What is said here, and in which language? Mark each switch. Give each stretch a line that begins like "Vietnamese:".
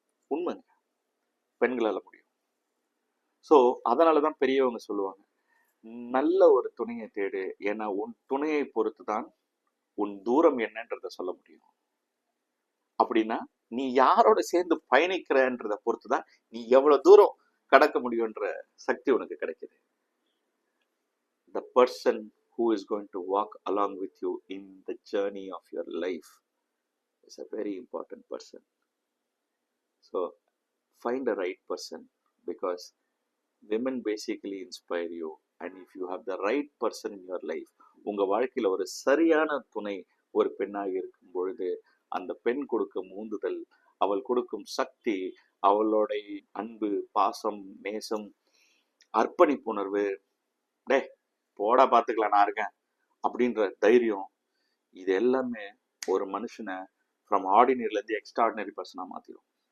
Tamil: உண்மைங்க, பெண்களால முடியும். ஸோ அதனாலதான் பெரியவங்க சொல்லுவாங்க, நல்ல ஒரு துணையை தேடு, ஏன்னா உன் துணையை பொறுத்து தான் உன் தூரம் என்னன்றத சொல்ல முடியும். அப்படின்னா நீ யாரோட சேர்ந்து பயணிக்கிறன்றத பொறுத்துதான் நீ எவ்வளவு தூரம் கடக்க முடியும்ன்ற சக்தி உனக்கு கிடைக்குது.
English: The person who is going to walk along with you in the journey of your life is a very important person. So find a right person, because women basically inspire you, and if you have the right person in your life,
Tamil: உங்க வாழ்க்கையில ஒரு சரியான துணை ஒரு பெண்ணாக இருக்கும் பொழுது அந்த பெண் கொடுக்கும் ஊந்துதல், அவள் கொடுக்கும் சக்தி, அவளுடைய அன்பு, பாசம், நேசம், அர்ப்பணிப்புணர்வு, டே போடா பார்த்துக்கலாம் நான் இருக்கேன் அப்படின்ற தைரியம், இது எல்லாமே ஒரு மனுஷனை ஃப்ரம் ஆர்டினரியிலேருந்து எக்ஸ்ட்ராடினரி பர்சனாக மாற்றிடும்.